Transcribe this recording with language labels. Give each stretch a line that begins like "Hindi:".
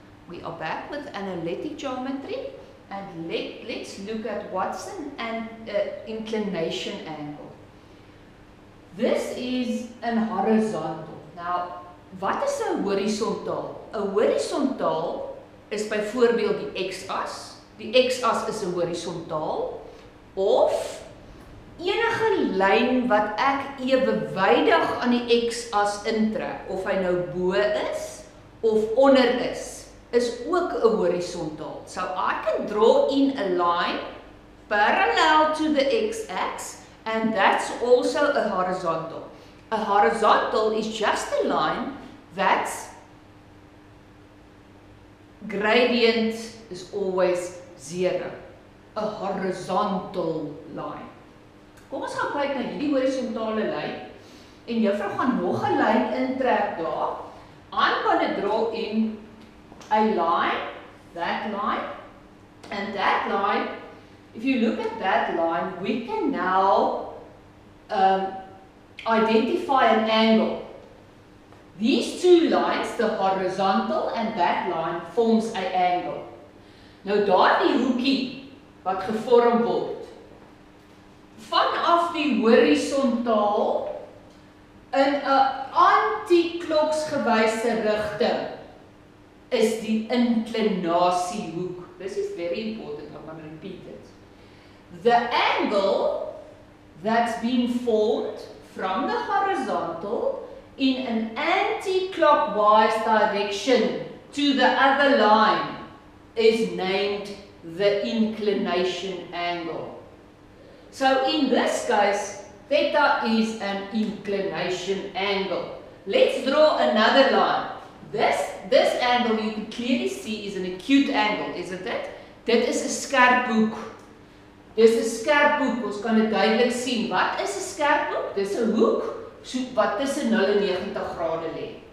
English: We are back with analytic geometry and let's look at what's an inclination angle. This is a horizontal.
Afrikaans: Now, wat is 'n horisontaal? 'n Horisontaal is byvoorbeeld die x-as. Die x-as is 'n horisontaal of enige lyn wat ek ewewydig aan die x-as intrek, of hy nou bo is of onder is ook 'n horisontaal.
English: So I can draw in a line parallel to the x-axis and that's also a horizontal. A horizontal is just a line that's gradient is always 0. A horizontal line.
Afrikaans: Kom ons gaan kyk na hierdie horisontale lyn en juffrou gaan nog 'n lyn intrek daar.
English: I'm going to draw in a line, that line, and that line. If you look at that line, we can now identify an angle. These two lines, the horizontal and that line, forms an angle.
Afrikaans: Nou daardie hoekie wat gevorm word vanaf die horisontaal in 'n anti-kloksgewyse rigting is die inklinasiehoek.
English: This is very important, I'm going to repeat it. The angle that's been formed from the horizontal in an anti-clockwise direction to the other line is named the inclination angle. So in this case, theta is an inclination angle. Let's draw another line. This angle you can clearly see is an acute angle, isn't it?
Afrikaans: Dit is 'n skerp hoek. Dis 'n skerp hoek. Ons kan dit duidelik sien. Wat is 'n skerp hoek? Dis 'n hoek wat tussen 0 en 90 grade lê.